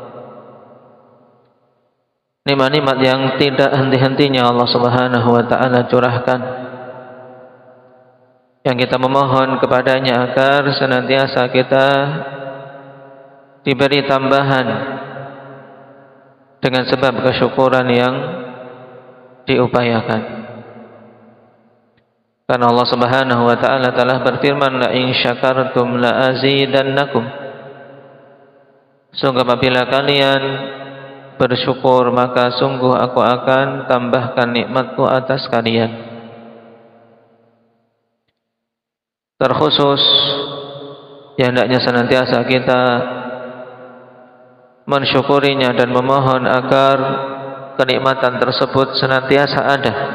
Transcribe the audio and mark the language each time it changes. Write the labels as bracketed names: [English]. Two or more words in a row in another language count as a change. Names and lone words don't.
[Indonesian] Nikmat-nikmat yang tidak henti-hentinya Allah [Arabic] سبحانه وتعالى [Indonesian] curahkan, yang kita memohon kepadanya agar senantiasa kita diberi tambahan dengan sebab kesyukuran yang diupayakan. Karena Allah [Arabic] سبحانه وتعالى [Indonesian] telah berfirman, [Arabic] لئن شكرتم لأزيدنكم. [Indonesian] Sungguh apabila kalian bersyukur, maka sungguh aku akan tambahkan nikmatku atas kalian. Terkhusus yang hendaknya senantiasa kita mensyukurinya dan memohon agar kenikmatan tersebut senantiasa ada,